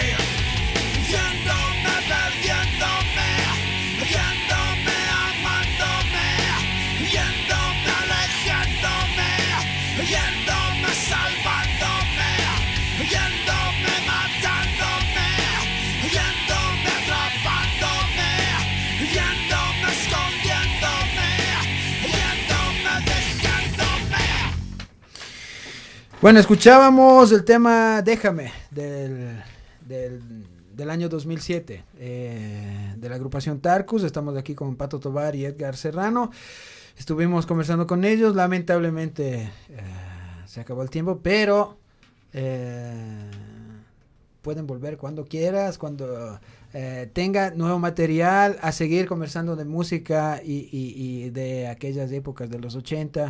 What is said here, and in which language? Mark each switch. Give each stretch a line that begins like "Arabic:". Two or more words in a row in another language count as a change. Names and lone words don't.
Spanish: Yéndome, perdiéndome, amándome, alejándome, salvándome, matándome, atrapándome, escondiéndome, dejándome. Bueno, escuchábamos el tema Déjame del año 2007 de la agrupación Tarkus. Estamos aquí con Pato Tobar y Edgar Serrano. Estuvimos conversando con ellos. Lamentablemente se acabó el tiempo, pero pueden volver cuando quieras, cuando tenga nuevo material, a seguir conversando de música y de aquellas épocas de los 80.